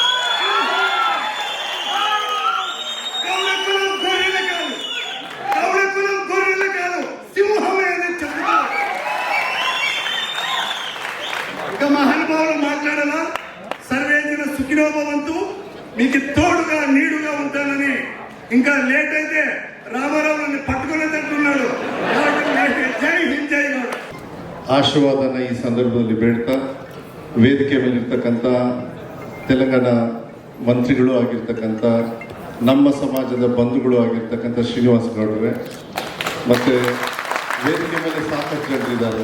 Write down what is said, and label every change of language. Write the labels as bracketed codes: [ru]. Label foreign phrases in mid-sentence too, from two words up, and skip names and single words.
[te] గౌడ కులం గొర్రెలు కాదు, గౌడ కులం గొర్రెలు కాదు, సింహమే అని చెప్తున్నారు. ఇంకా మహానుభావులు మాట్లాడాలా? [sa] सर्वेजन सुखिनो भवन्तु, [te] మీకు తోడుగా నీడుగా ఉంటానని. ఇంకా లేట్ అయితే రామారావు నన్ను పట్టుకునేటట్టున్నాడు. జై హింద్, జై గౌడ. [kn] ಆಶೀರ್ವಾದನ ಈ ಸಂದರ್ಭದಲ್ಲಿ ಬೇಡ್ತಾ, ವೇದಿಕೆ ಮೇಲಿರ್ತಕ್ಕಂಥ ತೆಲಂಗಾಣ ಮಂತ್ರಿಗಳು ಆಗಿರ್ತಕ್ಕಂಥ ನಮ್ಮ ಸಮಾಜದ ಬಂಧುಗಳು ಆಗಿರ್ತಕ್ಕಂಥ ಶ್ರೀನಿವಾಸ ಗೌಡ್ರೆ, ಮತ್ತು ವೇದಿಕೆ ಮೇಲೆ ಸಾಕಷ್ಟು ಜನರಿದ್ದಾರೆ.